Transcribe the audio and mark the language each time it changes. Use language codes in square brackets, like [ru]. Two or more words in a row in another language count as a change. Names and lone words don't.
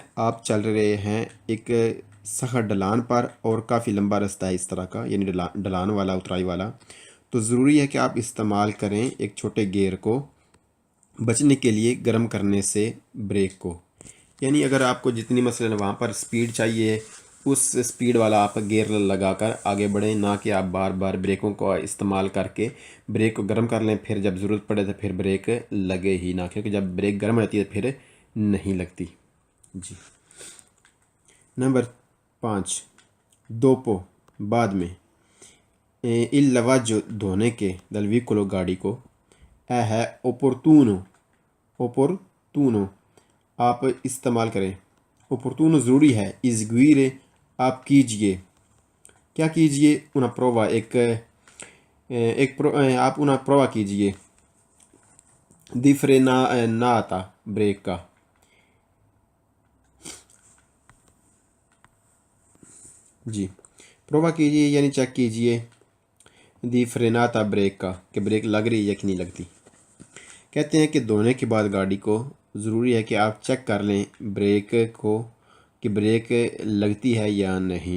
[ur] آپ چل رہے ہیں ایک سخت ڈھلان پر اور کافی لمبا رستہ ہے اس طرح کا، یعنی ڈھلان والا اترائی والا، تو ضروری ہے کہ آپ استعمال کریں ایک چھوٹے گیئر کو بچنے کے لیے گرم کرنے سے بریک کو، یعنی اگر آپ کو جتنی مثلا وہاں پر سپیڈ چاہیے اس سپیڈ والا آپ گیئر لگا کر آگے بڑھیں، نہ کہ آپ بار بار بریکوں کو استعمال کر کے بریک کو گرم کر لیں، پھر جب ضرورت پڑے تو پھر بریک لگے ہی نہ، کیونکہ جب بریک گرم رہتی ہے پھر نہیں لگتی۔ جی نمبر 5، دوپو بعد میں، [it] il lavaggio [ur] دھونے کے [it] del veicolo [ur] گاڑی کو، اے ہے opportuno آپ استعمال کریں، opportuno ضروری ہے، eseguire آپ کیجئے، کیا کیجئے، [it] una prova آپ una prova کیجئے di frenata [ur] بریک کا۔ جی پرووا کیجئے یعنی چیک کیجئے [it] di frenata [ur] بریک کا کہ بریک لگ رہی ہے یا کہ نہیں لگتی۔ کہتے ہیں کہ دھونے کے بعد گاڑی کو ضروری ہے کہ آپ چیک کر لیں بریک کو کہ بریک لگتی ہے یا نہیں۔